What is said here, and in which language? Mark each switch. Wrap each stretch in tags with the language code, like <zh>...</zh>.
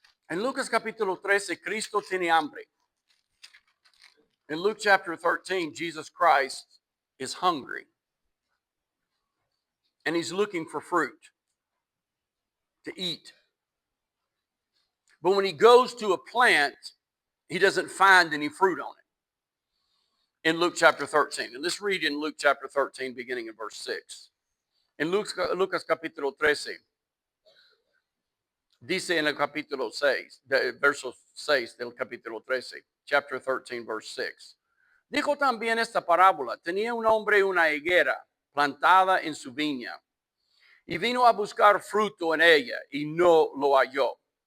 <es>En Lucas capítulo 13, Cristo tiene hambre.</es> <en>In Luke chapter 13, Jesus Christ is hungry. And he's looking for fruit to eat. But when he goes to a plant, he doesn't find any fruit on it. In Luke chapter 13. And let's read in Luke chapter 13, beginning in verse 6.</en> <es>En Lucas capítulo 13, dice en el capítulo 6, verso 6 del capítulo 13,</es> <en>chapter 13, verse 6.</en> <es>Dijo también esta parábola: tenía un hombre una higuera plantada en su viña y vino a buscar fruto en ella y no lo halló.</es>